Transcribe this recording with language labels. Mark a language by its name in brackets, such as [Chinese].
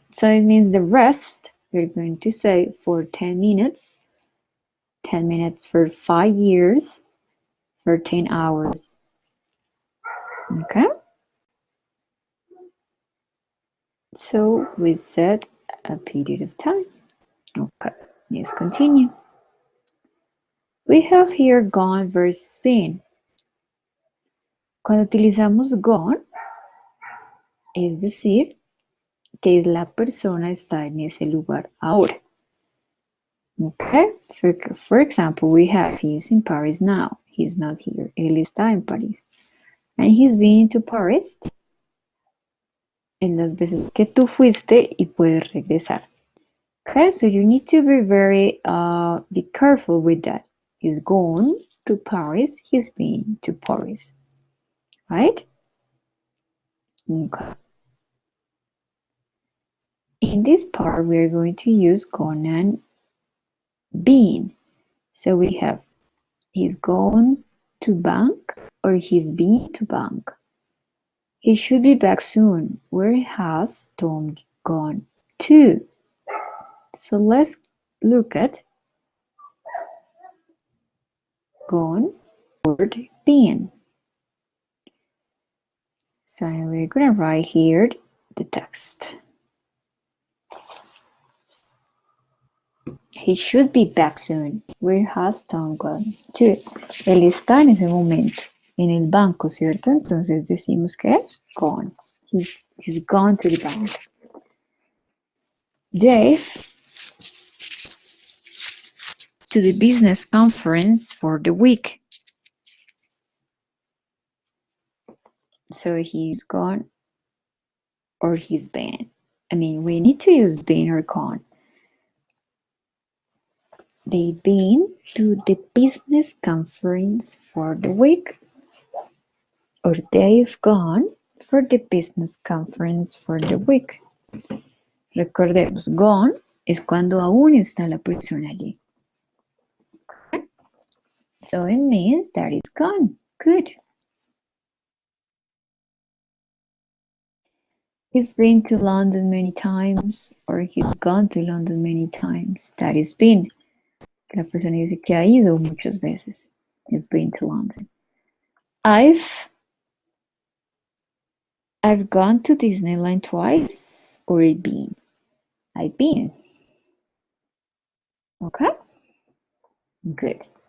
[English] So it means the rest we're going to say for 10 minutes, 10 minutes for 5 years, for 10 hours. Okay? So we said a period of time. Okay, let's continue. We have here gone versus been. [Spanish] Cuando utilizamos gone, es decir, que la persona está en ese lugar ahora. [English] Okay? For example, we have he's in Paris now. He's not here. [Spanish] Él está en París. [English] And he's been to Paris [Spanish] en las veces que tú fuiste y puedes regresar. [English] Okay, so you need to be very be careful with that. He's gone to Paris. He's been to Paris. Right? Okay. In this part, we are going to use gone and been. So we have he's gone to bank or he's been to bank. He should be back soon. Where has Tom gone to? So let's look at gone or been. So we're gonna write here the text. He should be back soon. Where has Tom gone to? [Spanish] Él está en ese momento en el banco, ¿cierto? Entonces decimos que es gone. [English] He's gone to the bank. Dave to the business conference for the week. So he's gone or he's been. I mean, we need to use been or gone. They've been to the business conference for the week. Or they've gone for the business conference for the week. [Spanish] Recordemos, gone es cuando aún está la persona allí. [English] Okay? So it means that it's gone. Good. He's been to London many times, or he's gone to London many times. That is been. [Spanish] La persona dice que ha ido muchas veces. [English] He's been to London. I've gone to Disneyland twice, or it been. I've been. Okay? Good.